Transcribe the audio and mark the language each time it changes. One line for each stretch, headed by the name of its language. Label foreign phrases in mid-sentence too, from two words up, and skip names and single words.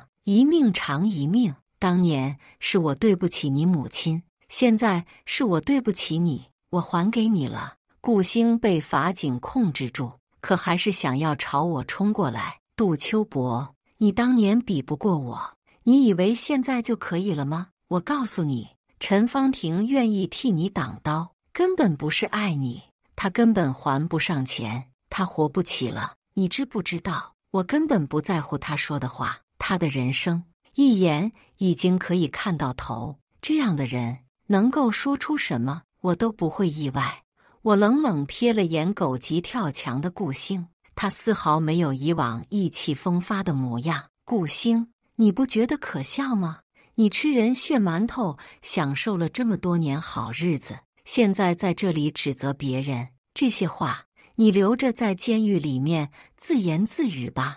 Chinese: 一命償一命，當年是我對不起你母親，現在是我對不起你，我還給你了。顧星被法警控制住，可還是想要朝我衝過來。杜秋柏，你當年比不過我，你以為現在就可以了嗎？我告訴你，陳芳婷願意替你擋刀，根本不是愛你，她根本還不上錢，她活不起了。你知不知道？我根本不在乎她說的話，她的人生一眼已經可以看到頭。這樣的人能夠說出什麼，我都不會意外。我冷冷瞥了眼狗急跳牆的顧星，他絲毫沒有以往意氣風發的模樣。顧星，你不覺得可笑嗎？你吃人血饅頭，享受了這麼多年好日子，現在在這裡指責別人，這些話你留着在監獄裡面自言自語吧。